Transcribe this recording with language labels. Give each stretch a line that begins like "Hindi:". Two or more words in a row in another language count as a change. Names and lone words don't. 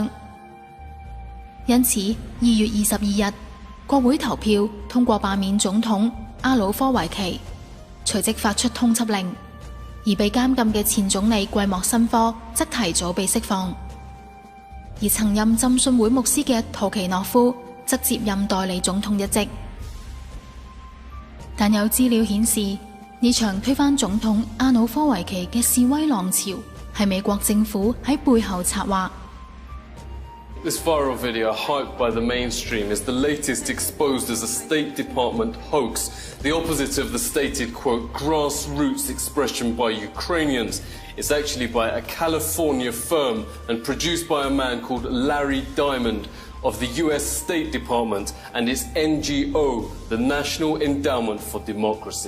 Cantonese: 因此2月22日，國會投票通過罷免總統亞努科維奇，隨即發出通緝令，而被監禁嘅前總理季莫申科則提早被釋放，而曾任浸信會牧師嘅圖奇諾夫則接任代理總統一職。但有資料顯示，呢場推翻總統亞努科維奇嘅示威浪潮係美國政府喺背後策劃。
English: This viral video, hyped by the mainstream, is the latest exposed as a State Department hoax, the opposite of the stated, quote, grassroots expression by Ukrainians. It's actually by a California firm and produced by a man called Larry Diamond of the US State Department and its NGO, the National Endowment for Democracy.